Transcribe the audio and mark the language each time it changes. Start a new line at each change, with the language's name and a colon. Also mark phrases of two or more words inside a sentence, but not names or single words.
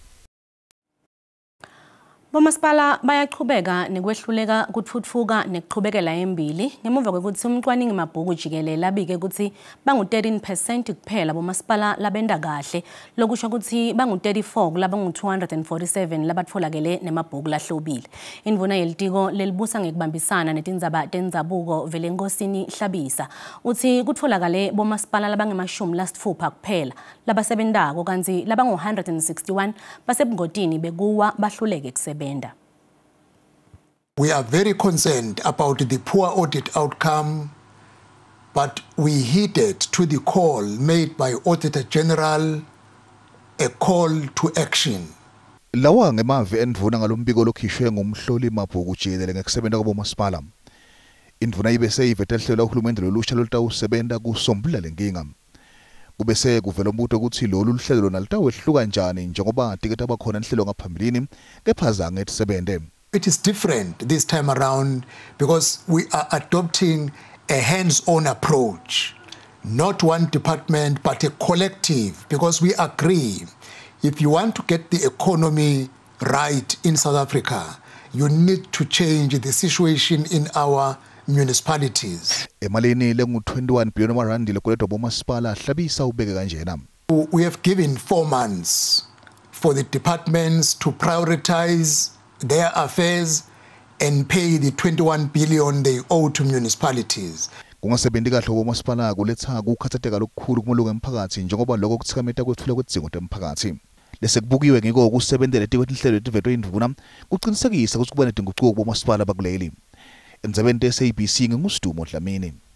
Swati: Bomasipala bayaqhubeka nekwehluleka kutfutfuka nekuqhubekela embili ngemuva kwekuthi umcwaningi mabhuku jikelele abike ukuthi bangu-13% kuphela bomasipala labenda kahle lokusho ukuthi bangu-34 kulaba ngu-247 labatfolakele nemabhuku lahlobile. Indvuna yelitiko lelibusa ngekubambisana netindzaba tendzabuko Velenkosini Hlabisa uthi kutfolakale bomasipala labangemashumi kuphela labasebentako kanti labangu-161 basebungotini bekuwa bahluleke kusebenta.
English: We are very concerned about the poor audit outcome, but we heeded to the call made by Auditor General, a call to action.
Swati: Lawa ngemavi endvuna ngalombiko lokhishwe ngumhloli mabhuku jikelele ngekusebenza kwabomasipala. Indvuna ibese ivetehlela uhulumende lolusha lolutawusebenta kusombulula lenkinga. Kubese kuvela umbuto ukuthi lolu luhlelo lona lutawehluka njani njengoba tiketa bakhona inhlelo ngaphambilini kepha zange tisebente.
English: It is different this time around because we are adopting a hands-on approach, not one department but a collective, because we agree if you want to get the economy right in South Africa, you need to change the situation in our municipalities.
Swati: Emalini lengu-21 billion rand lokuletwa bomasipala Hlabisa ubeke kanjena.
English: We have given 4 months for the departments to prioritize their affairs and pay the 21 billion they owe to municipalities.
Swati: Kungasebenzi kahle bomasipala kuletha kukhathateka lokukhulu kumulungu emphakathi njengoba lokho kuthikameta kwethula kwedzingo temphakathi. Lese kubukiwe ngiko kusebenzele tikwetinhlelo letivetwe indvuna kuqinisekisa ukuthi kuba nedinguquko bomasipala bakuleli. Endzabeni te-SABC nginguSidumo Dlamini.